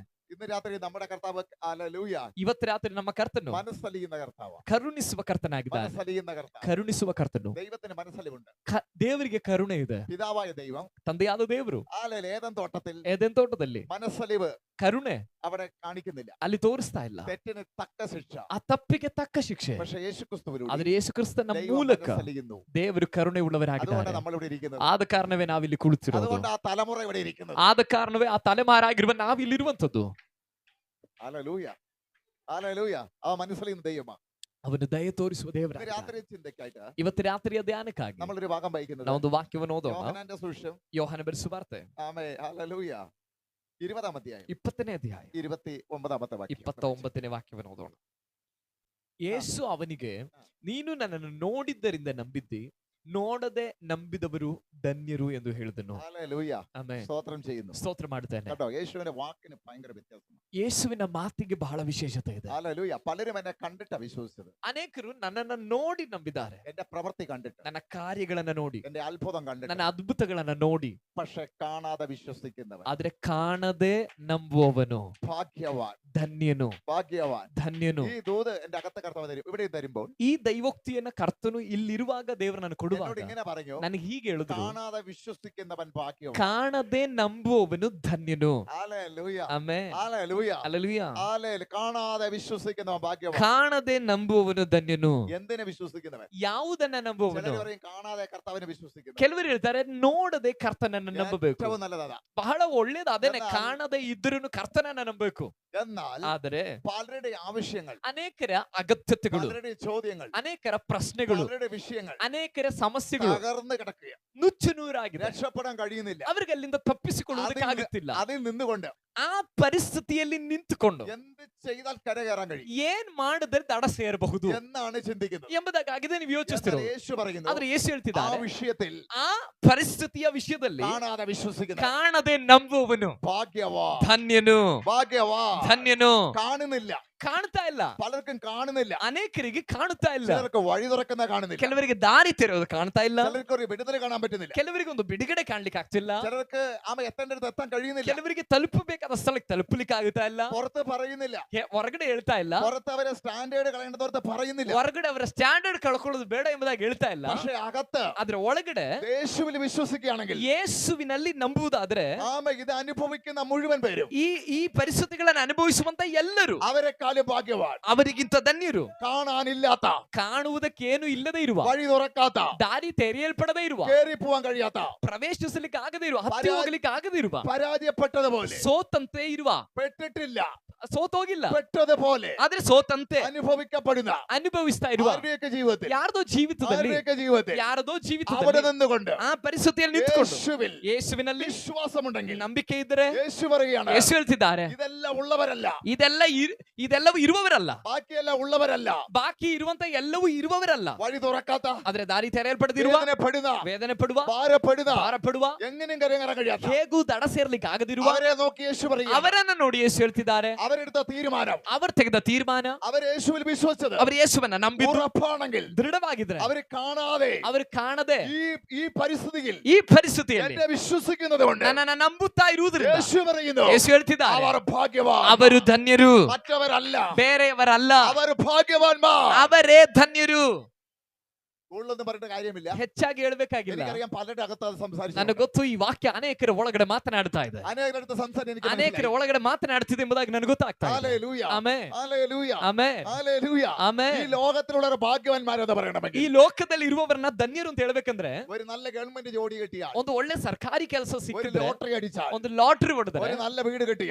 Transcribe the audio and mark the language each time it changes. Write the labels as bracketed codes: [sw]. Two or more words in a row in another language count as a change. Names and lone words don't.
[ml] ഇന്ന് രാത്രി നമ്മുടെ കർത്താവ് ഹല്ലേലൂയ [kn] ಇವತ್ತು ರಾತ್ರಿ ನಮ್ಮ ಕರ್ತನು [ml] മനസ്സലിയുന്ന കർത്താവ്, [kn] ಕರುಣಿಸುವ ಕರ್ತನಾಗಿದ್ದಾನೆ. [ml] മനസ്സലിയുന്ന കർത്താവ്. [kn] ಕರುಣಿಸುವ ಕರ್ತನು. [ml] ദൈവത്തിന് മനസ്സലിവുണ്ട്. [kn] ದೇವರಿಗೆ ಕರುಣೆ ಇದೆ. [ml] പിതാവായ ദൈവം [kn] ತಂದೆಯಾದ ದೇವರು [ml] ഏദൻ തോട്ടത്തിൽ [kn] ಏದೆನ್ ತೋಟದಲ್ಲಿ [ml] മനസ്സലിവ് [kn] ಕರುಣೆ [ml] അവിടെ കാണിക്കുന്നില്ല. [kn] ಅಲ್ಲಿ ತೋರಿಸ್ತಾ ಇಲ್ಲ. [ml] തെറ്റിന് തക്ക ശിക്ഷ. [kn] ಆ ತಪ್ಪಿಗೆ ತಕ್ಕ ಶಿಕ್ಷೆ. [ml] പക്ഷേ യേശുക്രിസ്തുവിലൂടെ [kn] ಆದ್ರೆ ಯೇಸು ಕ್ರಿಸ್ತನ [ml] ദൈവം [kn] ಮೂಲಕ [ml] മനസ്സലിയുന്നു. [kn] ದೇವರು ಕರುಣೆ [ml] അതുകൊണ്ട് [kn] ಉಳ್ಳವರಾಗಿದ್ದಾರೆ. [ml] നമ്മൾ ഇവിടെ ഇരിക്കുന്നത്. [kn] ಆದ ಕಾರಣವೇ ನಾವಿಲ್ಲಿ ಕುಳಿತಿರೋದು. [ml] അതുകൊണ്ട് ആ തലമുറ ഇവിടെ ഇരിക്കുന്നത്. [kn] ಆದ ಕಾರಣವೇ ಆ ತಲೆಮಾರಾಗಿರುವ ನಾವಿಲ್ಲಿರುವಂತದ್ದು. [ml] ഹല്ലേലൂയ, ഹല്ലേലൂയ. ആ മനസ്സലിയുന്ന ദൈവമാ. [kn] ಅವನು ದಯೆ ತೋರಿಸುವ [ml] ഇന്ന് [kn] ದೇವರ. [ml] രാത്രി ചിന്തയ്ക്കായിട്ട് [kn] ಇವತ್ತು ರಾತ್ರಿಯ ಧ್ಯಾನಕ್ಕಾಗಿ [ml] നമ്മളൊരു ഭാഗം വായിക്കുന്നത് [kn] ನಾವೊಂದು ವಾಕ್ಯವನ್ನು ಓದೋಣ. [ml] യോഹന്നാന്റെ സുവിശേഷം [kn] ಯೋಹಾನ ಬರೆದ ಸುವಾರ್ತೆ [ml] ആമേൻ ഹല്ലേലൂയ 20-ാം അധ്യായം [kn] 20ನೇ ಅಧ್ಯಾಯ [ml] 29-ാമത്തെ വാക്യം. [kn] 29ನೇ ವಾಕ್ಯವನ್ನು ಓದೋಣ. ಯೇಸು ಅವನಿಗೆ, ನೀನು ನನ್ನನ್ನು ನೋಡಿದ್ದರಿಂದ ನಂಬಿದ್ದಿ, ನೋಡದೆ ನಂಬಿದವರು ಧನ್ಯರು ಎಂದು ಹೇಳಿದನು. [ml] ഹല്ലേലൂയ. [kn] ಆಮೆನ್. [ml] സ്തോത്രം ചെയ്യുന്നു. [kn] ಸ್ತೋತ್ರ ಮಾಡ್ತೇನೆ. [ml] കേട്ടോ, യേശുവിന്റെ വാക്കിന് ഭയങ്കര വ്യത്യാസമാണ്. [kn] ಯೇಸುವಿನ ಮಾತಿಗೆ ಬಹಳ ವಿಶೇಷತೆ ಇದೆ. [ml] ഹല്ലേലൂയ. പലരും എന്നെ കണ്ടിട്ടാ വിശ്വസിച്ചത്. [kn] ಅನೇಕರು ನನ್ನನ್ನು ನೋಡಿ ನಂಬಿದ್ದಾರೆ. [ml] എന്റെ പ്രവൃത്തി കണ്ടിട്ട്, [kn] ನನ್ನ ಕಾರ್ಯಗಳನ್ನ ನೋಡಿ, [ml] എന്റെ അത്ഭുതം കണ്ടിട്ട്. [kn] ನನ್ನ ಅದ್ಭುತಗಳನ್ನ ನೋಡಿ. [ml] പക്ഷെ കാണാതെ വിശ്വസിക്കുന്നവൻ [kn] ಆದ್ರೆ ಕಾಣದೆ ನಂಬುವವನು [ml] ഭാഗ്യവാൻ, [kn] ಧನ್ಯನು, [ml] ഭാഗ്യവാൻ. [kn] ಧನ್ಯನು. [ml] ഈ ദൂത് എന്റെ അകത്തെ കർത്താവ് തരും. ഇവിടെ തരുമ്പോൾ [kn] ಈ ದೈವೋಕ್ತಿಯನ್ನ ಕರ್ತನು ಇಲ್ಲಿರುವಾಗ ದೇವರು ನನಗೆ [ml] എന്നോട് [kn] ಕೊಡುವಾಗ [ml] ഇങ്ങനെ പറഞ്ഞു, [kn] ನನಗೆ ಹೀಗೆ ಹೇಳಿದ್ರು, [ml] കാണാതെ വിശ്വസിക്കുന്നവൻ ഭാഗ്യവാൻ. [kn] ಕಾಣದೆ ನಂಬುವವನು ಧನ್ಯನು. [ml] ഹല്ലേലൂയ, [kn] ಆಮೆನ್. [ml] ഹല്ലേലൂയ, [kn] ಹಲ್ಲೆಲೂಯಾ. [ml] ഹല്ലേലൂയ. കാണാതെ വിശ്വസിക്കുന്നവൻ ഭാഗ്യവാൻ. [kn] ಕಾಣದೆ ನಂಬುವವನು ಧನ್ಯನು. [ml] എന്തിനെ വിശ്വസിക്കുന്നവൻ? [kn] ಯಾವುದನ್ನ ನಂಬುವವನು? [ml] ചിലർ പറയും കാണാതെ കർത്താവിനെ വിശ്വസിക്കുന്നു. [kn] ಕೆಲವರು ಹೇಳ್ತಾರೆ ನೋಡದೆ ಕರ್ತನನ್ನ ನಂಬಬೇಕು. [ml] ഏറ്റവും നല്ലതാ. [kn] ಬಹಳ ಒಳ್ಳೇದು ಅದೇನೆ, [ml] എന്നാൽ- [kn] ಕಾಣದೆ ಇದ್ರೂ ಕರ್ತನನ್ನ ನಂಬಬೇಕು. [ml] എന്നാൽ [kn] ಆದರೆ [ml] പലരുടെ ആവശ്യങ്ങൾ, [kn] ಅನೇಕರ ಅಗತ್ಯತೆಗಳು, [ml] പലരുടെ ചോദ്യങ്ങൾ, [kn] ಅನೇಕರ ಪ್ರಶ್ನೆಗಳು, [ml] പലരുടെ വിഷയങ്ങൾ [kn] ಅನೇಕರ ಸಮಸ್ಯೆಗಳು [ml] തകർന്ന് കിടക്കുക. [kn] ನುಚ್ಚುನೂರಾಗಿದೆ. [ml] രക്ഷപ്പെടാൻ കഴിയുന്നില്ല. [kn] ಅವರಿಗೆ ಅಲ್ಲಿಂದ ತಪ್ಪಿಸಿಕೊಳ್ಳುವುದಕ್ಕಾಗುತ್ತಿಲ್ಲ. [ml] അതിൽ നിന്നുകൊണ്ട് [kn] ಆ ಪರಿಸ್ಥಿತಿಯಲ್ಲಿ ನಿಂತುಕೊಂಡು [ml] എന്ത് ചെയ്താൽ കരകയറാൻ കഴിയും [kn] ಏನ್ ಮಾಡಿದ್ರೆ ದಡ ಸೇರಬಹುದು [ml] എന്നാണ് ചിന്തിക്കുന്നത്. [kn] ಎಂಬುದಾಗಿದೆ ನೀವು [ml] എന്നാൽ [kn] ಯೋಚಿಸ್ತಿರೋ. [ml] യേശു പറയുന്നു, [kn] ಆದ್ರೆ ಯೇಸು [ml] ആ [kn] ಹೇಳ್ತಿದ್ದಾರೆ, [ml] വിഷയത്തിൽ [kn] ಆ ಪರಿಸ್ಥಿತಿಯ ವಿಷಯದಲ್ಲಿ [ml] കാണാതെ വിശ്വസിക്കുന്ന [kn] ಕಾಣದೆ ನಂಬುವವನು [ml] ഭാഗ്യവാ, [kn] ಧನ್ಯನು, [ml] ഭാഗ്യവാ. [kn] ಧನ್ಯನು. [ml] കാണുന്നില്ല, [kn] ಕಾಣ್ತಾ ಇಲ್ಲ. [ml] പലർക്കും കാണുന്നില്ല. [kn] ಅನೇಕರಿಗೆ ಕಾಣ್ತಾ ಇಲ್ಲ. [ml] ചിലർക്ക് വഴി തുറക്കുന്ന കാണുന്നില്ല. [kn] ಕೆಲವರಿಗೆ ದಾರಿ ತೆರೆಯೋದು ಕಾಣ್ತಾ ಇಲ್ಲ. [ml] ചിലർക്ക് ഒരു വിടുതല കാണാൻ പറ്റുന്നില്ല. [kn] ಕೆಲವರಿಗೆ ಒಂದು ಬಿಡುಗಡೆ ಕಾಣ್ಲಿಕ್ಕೆ ಆಗ್ತಿಲ್ಲ. [ml] ചിലർക്ക് എത്തേണ്ടടുത്ത് എത്താൻ കഴിയുന്നില്ല. [kn] ಕೆಲವರಿಗೆ ತಲುಪಬೇಕಾದ ಸ್ಥಳಕ್ಕೆ ತಲುಪಲಿಕ್ಕೆ ಆಗುತ್ತಾ ಇಲ್ಲ. [ml] പുറത്ത് പറയുന്നില്ല. [kn] ಹೊರಗಡೆ ಹೇಳ್ತಾ ಇಲ್ಲ. [ml] പുറത്ത് അവരെ സ്റ്റാൻഡേർഡ് കളയേണ്ടതോർത്ത് പറയുന്നില്ല. [kn] ಹೊರಗಡೆ ಅವರ ಸ್ಟ್ಯಾಂಡರ್ಡ್ ಕಳ್ಕೊಳ್ಳೋದು ಬೇಡ ಎಂಬುದಾಗಿ ಹೇಳ್ತಾ ಇಲ್ಲ. [ml] പക്ഷെ അകത്ത് [kn] ಆದ್ರೆ ಒಳಗಡೆ [ml] യേശുവിൽ വിശ്വസിക്കുകയാണെങ്കിൽ, [kn] ಯೇಸುವಿನಲ್ಲಿ ನಂಬುವುದಾದ್ರೆ, [ml] ഇത് അനുഭവിക്കുന്ന മുഴുവൻ പേരും [kn] ಈ ಪರಿಸ್ಥಿತಿಗಳನ್ನು ಅನುಭವಿಸುವಂತ ಎಲ್ಲರೂ [ml] അവരെക്കാളും ഭാഗ്യവാൻ. [kn] ಅವರಿಗಿಂತ ಧನ್ಯರು. [ml] കാണാനില്ലാത്ത, [kn] ಕಾಣುವುದಕ್ಕೇನು ಇಲ್ಲದೆ ಇರುವ, [ml] വഴി തുറക്കാത്ത, [kn] ದಾರಿ ತೆರೆಯಲ್ಪಡದೇ ಇರುವ, [ml] കേറി പോവാൻ കഴിയാത്ത, [kn] ಪ್ರವೇಶಿಸಲಿಕ್ಕೆ ಆಗದೇ ಇರುವ, ಹತ್ತಿ ಹೋಗಲಿಕ್ಕೆ ಆಗದೇ ಇರುವ, [ml] പരാജയപ്പെട്ടതുപോലെ, [kn] ಸೋತಂತೆ ಇರುವ, [ml] പെട്ടിട്ടില്ല, [kn] ಸೋತೋಗಿಲ್ಲ, [ml] പെട്ടതുപോലെ [kn] ಆದ್ರೆ ಸೋತಂತೆ [ml] അനുഭവിക്കപ്പെടുന്ന [kn] ಅನುಭವಿಸ್ತಾ ಇರುವ [ml] ആരുടെയൊക്കെ ജീവിതത്തിൽ, [kn] ಯಾರದೋ ಜೀವಿತದಲ್ಲಿ, [ml] ആരുടെയൊക്കെ ജീവിതത്തിൽ [kn] ಯಾರದೋ [ml] അവിടെ [kn] ಜೀವಿತದಲ್ಲಿ [ml] നിന്നുകൊണ്ട് [kn] ಆ ಪರಿಸ್ಥಿತಿಯಲ್ಲಿ ನಿಂತುಕೊಂಡು [ml] യേശുവിൽ [kn] ಯೇಸುವಿನಲ್ಲಿ [ml] വിശ്വാസമുണ്ടെങ്കിൽ, [kn] ನಂಬಿಕೆ ಇದ್ದರೆ, [ml] യേശു പറയുകയാണ്, [kn] ಯೇಸು ಹೇಳ್ತಿದ್ದಾರೆ, [ml] ഇതെല്ലാം ഉള്ളവരല്ല, [kn] ಇದೆಲ್ಲವೂ ಇರುವವರಲ್ಲ, [ml] ബാക്കിയെല്ലാം ഉള്ളവരല്ല, [kn] ಬಾಕಿ ಇರುವಂತ ಎಲ್ಲವೂ ಇರುವವರಲ್ಲ, [ml] വഴി തുറക്കാത്ത, [kn] ಆದ್ರೆ ದಾರಿ ತೆರೆಯಲ್ಪಡದಿರುವ, [ml] വേദന [kn] ಪಡುವ, ಭಾರಪಡುವ, [ml] എങ്ങനെയും കരകയറാൻ കഴിയാത്ത, [kn] ಹೇಗೂ ದಡ ಸೇರ್ಲಿಕ್ಕೆ ಆಗದಿರುವ, [ml] അവരെ നോക്കി യേശു പറയുക, [kn] ಅವರನ್ನ ನೋಡಿ ಯೇಸು ಹೇಳ್ತಿದ್ದಾರೆ, [ml] അവരെടുത്ത തീരുമാനം, [kn] ಅವರು ತೆಗೆದ ತೀರ್ಮಾನ, [ml] അവർ യേശുവിൽ വിശ്വസിച്ചത് [kn] ಅವರು ಯೇಸುವನ್ನ ನಂಬಿದ್ದು [ml] ഉറപ്പാണെങ്കിൽ, [kn] ದೃಢವಾಗಿದ್ರೆ, [ml] അവർ കാണാതെ, [kn] ಅವರು ಕಾಣದೆ [ml] ഈ പരിസ്ഥിതിയിൽ [kn] ಈ ಪರಿಸ್ಥಿತಿಯಲ್ಲಿ [ml] എന്നെ വിശ്വസിക്കുന്നത് കൊണ്ട് [kn] ನನ್ನನ್ನ ನಂಬುತ್ತಾ ಇರುವುದರಿಂದ [ml] യേശു പറയുന്നു, [kn] ಯೇಸು ಹೇಳ್ತಿದ್ದಾರೆ, [ml] അവർ ഭാഗ്യവാൻ, [kn] ಅವರು ಧನ್ಯರು, [ml] മറ്റവരല്ല, [kn] ಬೇರೆಯವರಲ್ಲ, [ml] അവർ ഭാഗ്യവാന്മാർ. [kn] ಅವರೇ ಧನ್ಯರು. [ml] കൂടുതലൊന്നും പറഞ്ഞിട്ട് കാര്യമില്ല. [kn] ಹೆಚ್ಚಾಗಿ ಹೇಳ್ಬೇಕಾಗಿಲ್ಲ. [ml] എനിക്കറിയാം പലരുടെ അകത്ത് അത് സംസാരിച്ചു. [kn] ನನಗೆ ಗೊತ್ತು ಈ ವಾಕ್ಯ ಅನೇಕರ ಒಳಗಡೆ ಮಾತನಾಡ್ತಾ ಇದೆ. [ml] അനേകരുടെ അടുത്ത് സംസാരം എനിക്ക് [kn] ಅನೇಕರ ಒಳಗಡೆ ಮಾತನಾಡ್ತಿದೆ ಎಂಬುದಾಗಿ ನನಗೆ ಗೊತ್ತಾಗ್ತಾ ಇದೆ. [ml] ഹല്ലേലൂയ, [kn] ಆಮೆನ್, [ml] ഹല്ലേലൂയ, [kn] ಆಮೆನ್, [ml] ഹല്ലേലൂയ. [kn] ಆಮೆನ್. [ml] ഈ ലോകത്തിലുള്ള ഭാഗ്യവാന്മാരെന്ന് പറയണമെങ്കിൽ [kn] ಈ ಲೋಕದಲ್ಲಿ ಇರುವವರನ್ನ ಧನ್ಯರು ಅಂತ ಹೇಳ್ಬೇಕಂದ್ರೆ [ml] ഒരു നല്ല ഗവൺമെന്റ് ജോലി കിട്ടിയാൽ, [kn] ಒಂದು ಒಳ್ಳೆ ಸರ್ಕಾರಿ ಕೆಲಸ [ml] ഒരു [kn] ಸಿಕ್ಕಿದ್ರೆ, [ml] ലോട്ടറി അടിച്ചാൽ, [kn] ಒಂದು ಲಾಟರಿ ಹೊಡೆದ್ರೆ, [ml] ഒരു നല്ല വീട് കിട്ടിയാൽ,